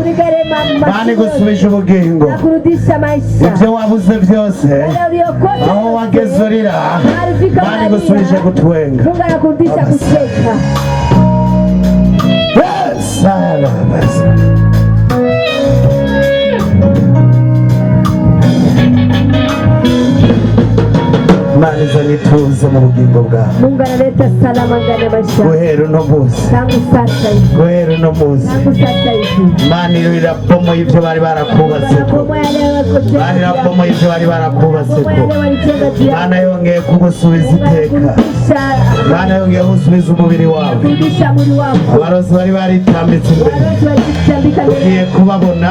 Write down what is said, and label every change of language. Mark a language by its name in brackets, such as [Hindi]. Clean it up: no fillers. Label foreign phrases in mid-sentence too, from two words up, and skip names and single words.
[Rundi] Imana igusubije ubugingo. Ibyo wabuze byose aho wageze urira Imana igusubije gutwenga. [Swahili] Mungu anakurudisha kucheka. [Rundi] Imana izana ituze mu bugingo bwawe. [Swahili] Mungu analeta salama ndani ya maisha. [Rundi] Guhera uno munsi. [Swahili] Tangu sasa hivi. [Rundi] Guhera uno munsi. [Swahili] Tangu sasa hivi. [Rundi] Imana irabomoye ibyo bari barakubatseko. Imana irabomoye ibyo bari barakubatseko. Imana yongeye kugusubiza iteka. Imana yongeye gusubiza umubiri wawe. Abarozi bari baritambitse imbere. Ugiye kubabona.